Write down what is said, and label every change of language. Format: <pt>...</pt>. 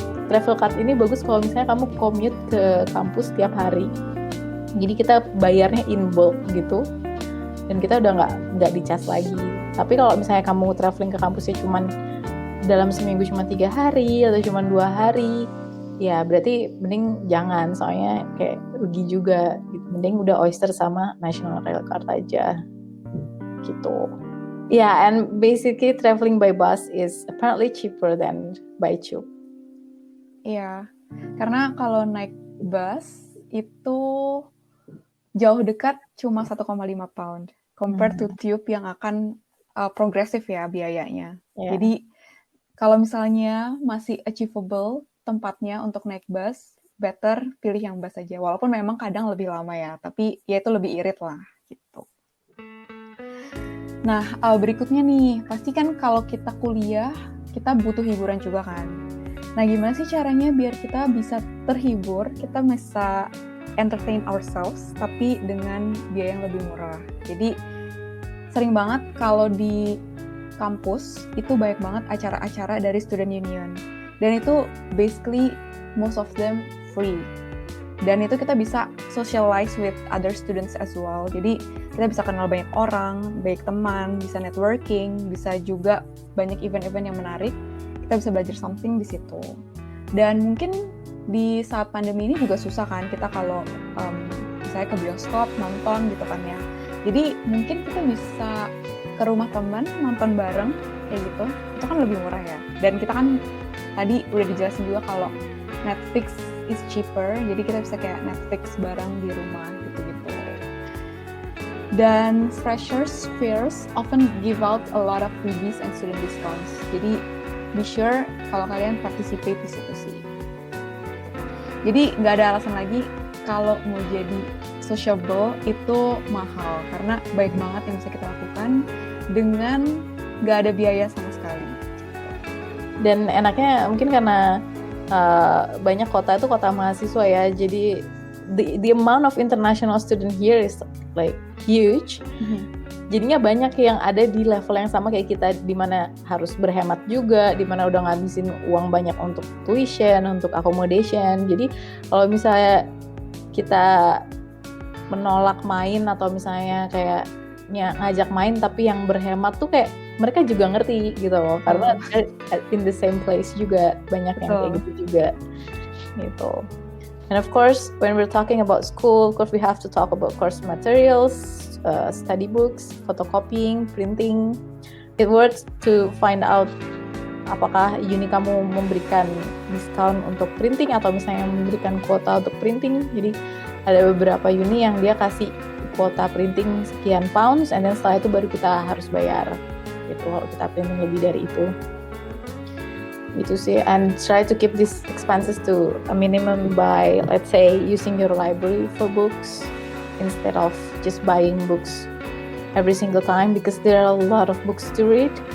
<id>Travel card ini bagus kalau misalnya kamu commute ke kampus tiap hari, jadi kita bayarnya</id> <en>in bulk</en> <id>gitu, dan kita udah nggak dicas lagi. Tapi kalau misalnya kamu traveling ke kampusnya cuman dalam seminggu cuma 3 hari atau cuma 2 hari, ya berarti mending jangan, soalnya kayak rugi juga gitu. Mending udah Oyster sama National Rail Card aja gitu.</id> <en>Yeah, and basically traveling by bus is apparently cheaper than by tube.</en> <id>Iya, karena kalau naik bus itu jauh dekat cuma 1,5 pound</id> <en>compared to tube</en> <id>yang akan progresif ya biayanya.</id> <en>Yeah.</en> <id>Jadi kalau misalnya masih achievable tempatnya untuk naik bus, better pilih yang bus aja. Walaupun memang kadang lebih lama ya, tapi ya itu lebih irit lah gitu. Nah, berikutnya nih, pasti kan kalau kita kuliah, kita butuh hiburan juga kan. Nah, gimana sih caranya biar kita bisa terhibur, kita bisa</id> <en>entertain ourselves,</en> <id>tapi dengan biaya yang lebih murah. Jadi, sering banget kalau di kampus, itu banyak banget acara-acara dari student union. Dan itu</id> <en>basically, most of them free.</en> <id>Dan itu kita bisa</id> <en>socialize with other students as well.</en> <id>Jadi kita bisa kenal banyak orang, baik teman, bisa networking, bisa juga banyak event-event yang menarik. Kita bisa belajar something di situ. Dan mungkin di saat pandemi ini juga susah kan kita kalau misalnya ke bioskop, nonton gitu kan ya. Jadi mungkin kita bisa ke rumah teman, nonton bareng kayak gitu. Itu kan lebih murah ya. Dan kita kan tadi udah dijelasin juga kalau</id> <en>Netflix is cheaper,</en> <id>jadi kita bisa kayak Netflix bareng di rumah gitu-gitu.</id> <en>Dan freshers fairs often give out a lot of freebies and student discounts.</en> <id>Jadi</id> <en>be sure</en> <id>kalau kalian participate di situ sih. Jadi nggak ada alasan lagi kalau mau jadi sociable itu mahal, karena baik banget yang bisa kita lakukan dengan nggak ada biaya sama sekali. Dan enaknya mungkin karena banyak kota itu kota mahasiswa ya, jadi</id> <en>the amount of international student here is like huge.</en> <id>Jadinya banyak yang ada di level yang sama kayak kita, di mana harus berhemat juga, di mana udah ngabisin uang banyak untuk tuition, untuk accommodation. Jadi kalau misalnya kita menolak main atau misalnya kayak ngajak main tapi yang berhemat tuh kayak mereka juga ngerti gitu loh, karena</id> <en>in the same place</en> <id>juga banyak yang kayak gitu juga gitu.</id> <en>And of course when we're talking about school, of course we have to talk about course materials, study books, photocopying, printing. It worth to find out</en> <id>apakah uni kamu memberikan diskon untuk printing atau misalnya memberikan kuota untuk printing. Jadi ada beberapa uni yang dia kasih kuota printing sekian pounds,</id> <en>and then</en> <id>setelah itu baru kita harus bayar gitu kalau kita printing lebih dari itu gitu sih.</id> <en>And try to keep these expenses to a minimum by, let's say, using your library for books instead of just buying books every single time, because there are a lot of books to read.</en>